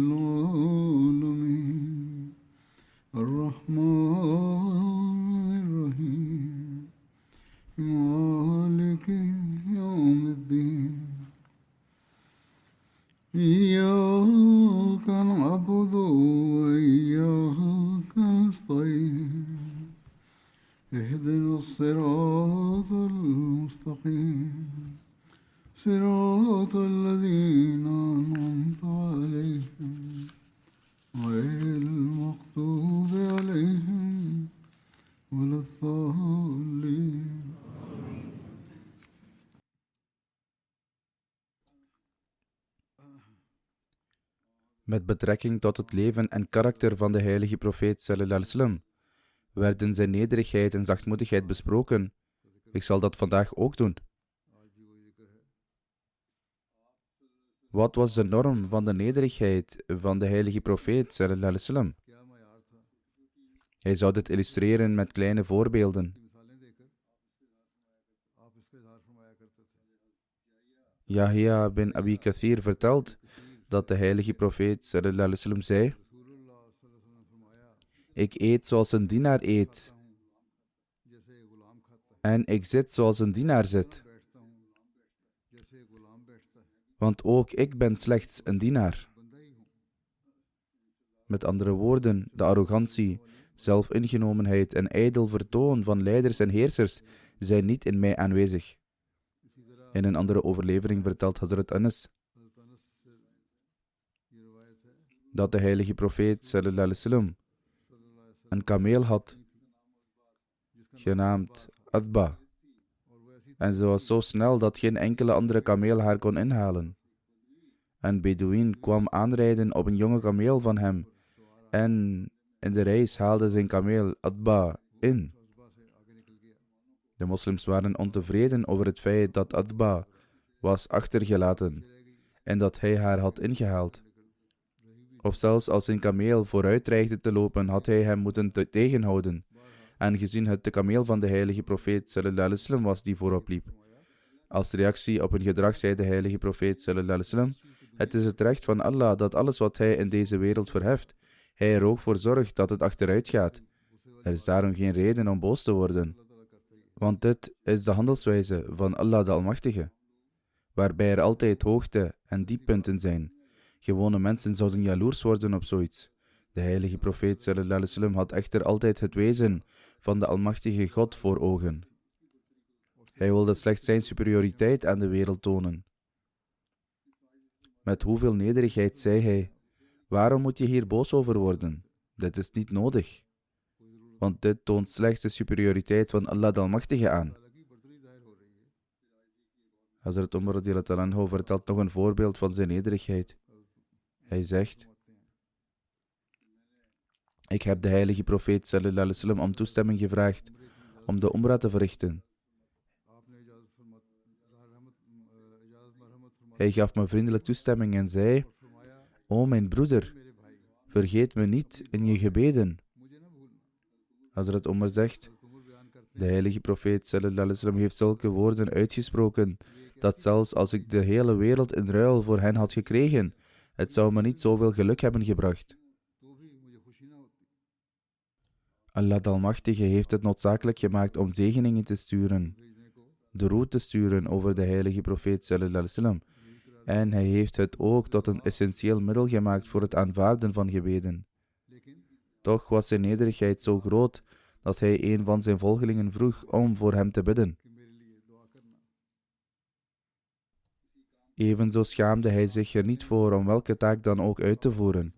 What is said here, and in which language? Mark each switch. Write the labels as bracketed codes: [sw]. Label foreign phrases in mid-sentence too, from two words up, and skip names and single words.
[ar] العالمين الرحمن الرحيم مالك يوم الدين إياك نعبد وإياك نستعين اهدنا الصراط المستقيم صراط الذين أنعمت عليهم غير المغضوب عليهم ولا الضالين. [nl] Met betrekking tot het leven en karakter van de heilige profeet [ar] صلى الله عليه وسلم [nl] werden zijn nederigheid en zachtmoedigheid besproken. Ik zal dat vandaag ook doen. Wat was de norm van de nederigheid van de heilige profeet [ar] صلى الله عليه وسلم? [nl] Hij zou dit illustreren met kleine voorbeelden. Yahya bin Abi Kathir vertelt dat de heilige profeet [ar] صلى الله عليه وسلم [nl] zei: ik eet zoals een dienaar eet en ik zit zoals een dienaar zit. Want ook ik ben slechts een dienaar. Met andere woorden, de arrogantie, zelfingenomenheid en ijdel vertoon van leiders en heersers zijn niet in mij aanwezig. In een andere overlevering vertelt Hazrat Anas dat de heilige profeet [ar] صلى الله عليه وسلم [nl] een kameel had, genaamd Adba. En ze was zo snel dat geen enkele andere kameel haar kon inhalen. Een Bedouin kwam aanrijden op een jonge kameel van hem en in de reis haalde zijn kameel Adba in. De moslims waren ontevreden over het feit dat Adba was achtergelaten en dat hij haar had ingehaald. Of zelfs als zijn kameel vooruit dreigde te lopen, had hij hem moeten tegenhouden, aangezien het de kameel van de heilige profeet [ar] صلى الله عليه وسلم [nl] was die voorop liep. Als reactie op hun gedrag zei de heilige profeet [ar] صلى الله عليه وسلم: [nl] het is het recht van Allah dat alles wat hij in deze wereld verheft, hij er ook voor zorgt dat het achteruit gaat. Er is daarom geen reden om boos te worden. Want dit is de handelswijze van Allah de Almachtige, waarbij er altijd hoogte- en dieppunten zijn. Gewone mensen zouden jaloers worden op zoiets. De heilige profeet [ar] صلى الله عليه وسلم [nl] had echter altijd het wezen van de Almachtige God voor ogen. Hij wilde slechts zijn superioriteit aan de wereld tonen. Met hoeveel nederigheid zei hij: waarom moet je hier boos over worden? Dit is niet nodig. Want dit toont slechts de superioriteit van Allah de Almachtige aan. Hazrat Umar [ar] رضي الله عنه [nl] vertelt nog een voorbeeld van zijn nederigheid. Hij zegt: ik heb de heilige profeet [ar] صلى الله عليه وسلم [nl] om toestemming gevraagd om de Umrah te verrichten. Hij gaf me vriendelijk toestemming en zei: o mijn broeder, vergeet me niet in je gebeden. Hazrat Umar zegt: de heilige profeet [ar] صلى الله عليه وسلم [nl] heeft zulke woorden uitgesproken, dat zelfs als ik de hele wereld in ruil voor hen had gekregen, het zou me niet zoveel geluk hebben gebracht. Allah de Almachtige heeft het noodzakelijk gemaakt om zegeningen te sturen, de te sturen over de heilige profeet [ar] صلى الله عليه وسلم. [nl] En hij heeft het ook tot een essentieel middel gemaakt voor het aanvaarden van gebeden. Toch was zijn nederigheid zo groot dat hij een van zijn volgelingen vroeg om voor hem te bidden. Evenzo schaamde hij zich er niet voor om welke taak dan ook uit te voeren.